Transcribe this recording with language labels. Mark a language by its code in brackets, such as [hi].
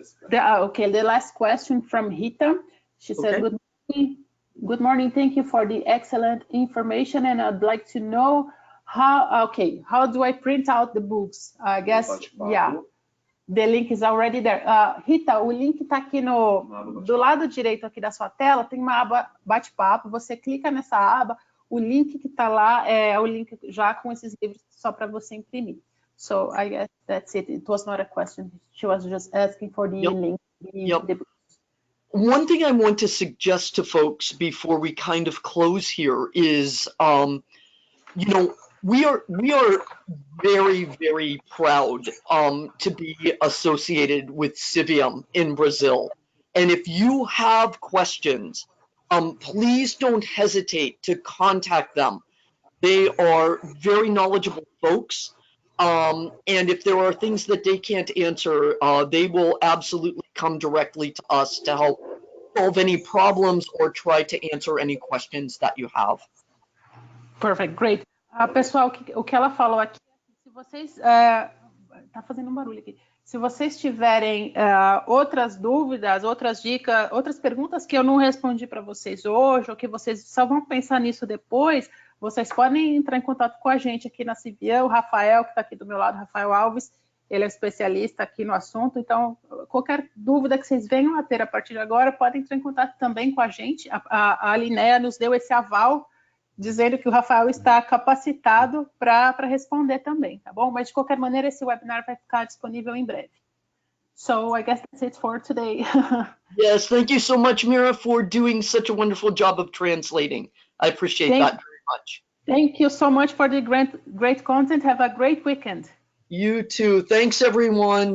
[en] The last question from Rita. She said, good morning, thank you for the excellent information, and I'd like to know how do I print out the books? I guess, yeah, the link is already there. [pt] Rita, o link está aqui do lado direito aqui da sua tela, tem uma aba bate-papo, você clica nessa aba, o link que está lá é o link já com esses livros só para você imprimir. [en] So I guess that's it. It was not a question. She was just asking for the link. The books. One thing I want to suggest to folks before we kind of close here is, you know, we are very, very proud to be associated with Civium in Brazil. And if you have questions, please don't hesitate to contact them. They are very knowledgeable folks. And if there are things that they can't answer, they will absolutely come directly to us to help solve any problems or try to answer any questions that you have. Perfect, great. [pt] Pessoal, o que ela falou aqui, se vocês... tá fazendo um barulho aqui. Se vocês tiverem outras dúvidas, outras dicas, outras perguntas que eu não respondi para vocês hoje, ou que vocês só vão pensar nisso depois, vocês podem entrar em contato com a gente aqui na Civium. O Rafael, que está aqui do meu lado, Rafael Alves, ele é especialista aqui no assunto. Então, qualquer dúvida que vocês venham a ter a partir de agora, podem entrar em contato também com a gente. A Linnea nos deu esse aval, dizendo que o Rafael está capacitado para responder também, tá bom? Mas, de qualquer maneira, esse webinar vai ficar disponível em breve. [en] So, I guess that's it for today. Yes, thank you so much, Mira, for doing such a wonderful job of translating. I appreciate that very much. Thank you so much for the great content. Have a great weekend. You too. Thanks, everyone.